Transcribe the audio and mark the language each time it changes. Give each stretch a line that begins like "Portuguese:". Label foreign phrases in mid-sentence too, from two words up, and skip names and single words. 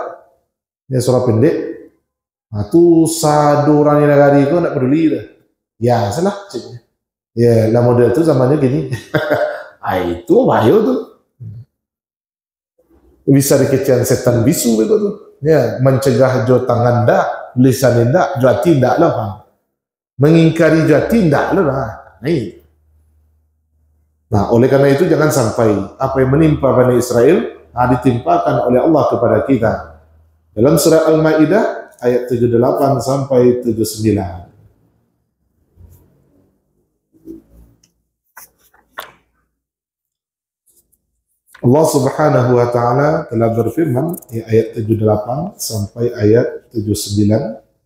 Indonesian: Ya surah pendek.
Minangkabau: Tu sadu orang yang negara itu nak peduli dah. Ya, salah. Ya, lah model tu zamannya gini. Itu bahaya tu. Bisa dikecian setan bisu begitu tu. Ya, mencegah jo tangan dak, lisan dak, jo hati dak lah. Mengingkari jo hati dak lah.
Indonesian: Nah, oleh karena itu jangan sampai apa yang menimpa Bani Israel ditimpakan oleh Allah kepada kita. Dalam surah Al-Maidah ayat 78 sampai 79. Allah
Arabic: سبحانه وتعالى
Indonesian: telah berfirman di ayat 78 sampai ayat 79.